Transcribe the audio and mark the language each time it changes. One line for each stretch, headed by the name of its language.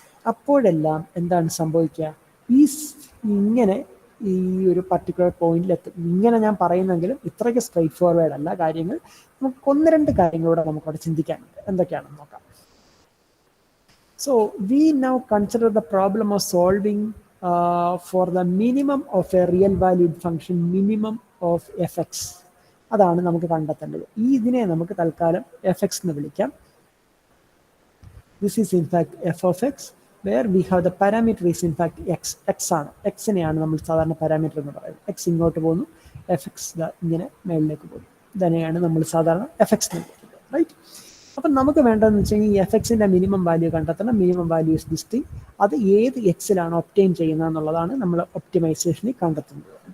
Malayalam: അപ്പോഴെല്ലാം എന്താണ് സംഭവിക്കുക? ഇങ്ങനെ ഈ ഒരു പർട്ടിക്കുലർ പോയിന്റിലെത്തും. ഇങ്ങനെ ഞാൻ പറയുന്നെങ്കിലും ഇത്രയ്ക്ക് സ്ട്രൈറ്റ് ഫോർവേഡ് അല്ല കാര്യങ്ങൾ. നമുക്ക് 1-2 കാര്യങ്ങളൂടെ നമുക്കവിടെ ചിന്തിക്കാനുണ്ട്. എന്തൊക്കെയാണെന്ന് നോക്കാം.
English: So we now consider the problem of solving for the minimum of a real valued function, minimum of fx.
Malayalam: അതാണ് നമുക്ക് കണ്ടെത്തേണ്ടത്. ഇതിനെ നമുക്ക് തൽക്കാലം fx എന്ന് വിളിക്കാം.
English: This is in fact f of x, where we have the parameter is in fact x ആണ്.
Malayalam: xനെയാണ് നമ്മൾ സാധാരണ പാരാമീറ്റർ എന്ന് പറയുന്നത്. x ഇങ്ങോട്ട് പോകുന്നു, fx ഇങ്ങനെ മേളിലേക്ക് പോകുന്നു. ഇതിനെയാണ് നമ്മൾ സാധാരണ fx എന്ന് വിളിക്കുന്നത്, റൈറ്റ്? അപ്പം നമുക്ക് വേണ്ടതെന്ന് വെച്ച് കഴിഞ്ഞാൽ ഈ fxന്റെ മിനിമം വാല്യൂ കണ്ടെത്തണം.
English: Minimum value is this thing.
Malayalam: അത് ഏത് എക്സിലാണ് ഒപ്റ്റെയിൻ ചെയ്യുന്നത് എന്നുള്ളതാണ് നമ്മൾ ഒപ്റ്റിമൈസേഷനിൽ കണ്ടെത്തുന്നത്.